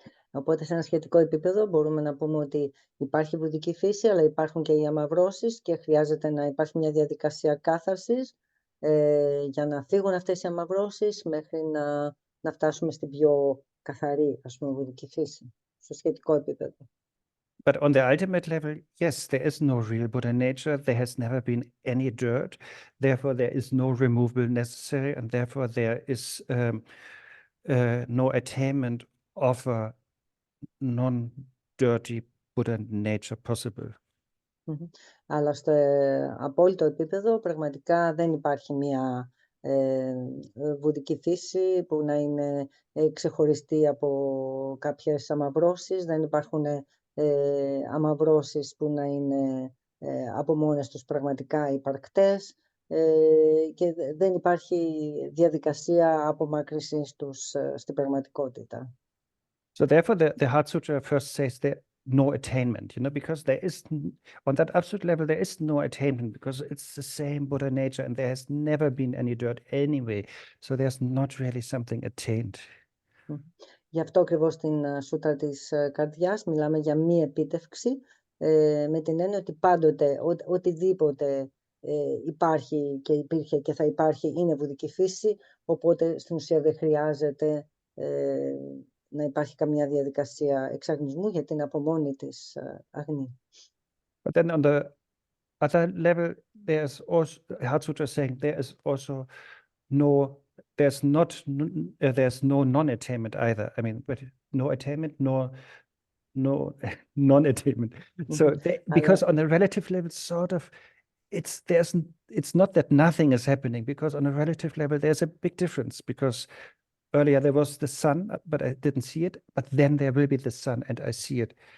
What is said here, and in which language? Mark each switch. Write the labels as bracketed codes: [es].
[el] Οπότε, σε ένα σχετικό επίπεδο, μπορούμε να πούμε ότι υπάρχει βουδική φύση, αλλά υπάρχουν και οι αμαυρώσεις και χρειάζεται να υπάρχει μια διαδικασία κάθαρσης για να φύγουν αυτές οι αμαυρώσεις μέχρι να φτάσουμε στην πιο καθαρή, ας πούμε, βουδική φύση, στο σχετικό επίπεδο. [en] But on the ultimate level, yes, there is no real Buddha nature. There has never been any dirt. Therefore, there is no removal necessary, and therefore there is no attainment of a non-dirty Buddha nature possible. [el] Αλλά στο απόλυτο επίπεδο πραγματικά δεν υπάρχει μια βουδική φύση που να είναι ξεχωριστή από κάποιες αμαυρώσεις, δεν υπάρχουν αμαυρώσεις που να είναι από μόνες τους πραγματικά υπαρκτές και δεν υπάρχει διαδικασία απομάκρυνσης τους στην πραγματικότητα. [en] So therefore, the Heart Sutra first says there no attainment, because there is, on that absolute level, there is no attainment because it's the same Buddha nature and there has never been any dirt anyway. So there's not really something attained. [el] Γι' αυτό ακριβώς στην σούτρα της καρδιάς μιλάμε για μη επίτευξη, με την έννοια ότι πάντοτε οτιδήποτε υπάρχει και υπήρχε και θα υπάρχει είναι βουδική φύση, οπότε στην ουσία δεν χρειάζεται να υπάρχει καμία διαδικασία εξαγνισμού γιατί είναι από μόνη της αγνή. [en] But then on the other level, there's also, Heart Sutra saying there is also there's no non-attainment either. I mean, but no attainment, no non-attainment. So because on a relative level, sort of, it's not that nothing is happening, because on a relative level, there's a big difference, because earlier there was the sun, but I didn't see it, but then there will be the sun and I see it.